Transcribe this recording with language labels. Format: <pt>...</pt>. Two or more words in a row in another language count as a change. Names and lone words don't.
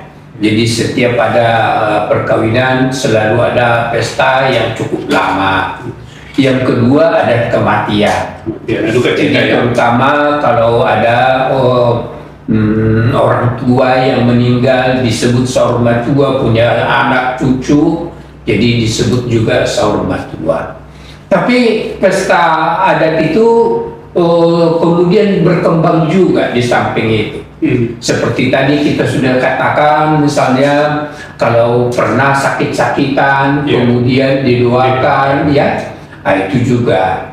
<id>Jadi setiap ada perkawinan selalu ada pesta yang cukup lama. Yang kedua adat kematian. Ya, duka cita Jadi ya. terutama kalau ada orang tua yang meninggal disebut</id> <bbc>saur matua,</bbc> <id>punya anak cucu, jadi disebut juga</id> <bbc>saur matua.</bbc> <id>Tapi pesta adat itu kemudian berkembang juga di samping itu. Seperti tadi kita sudah katakan, misalnya kalau pernah sakit-sakitan, Ya. kemudian didoakan, ya, itu juga.</id>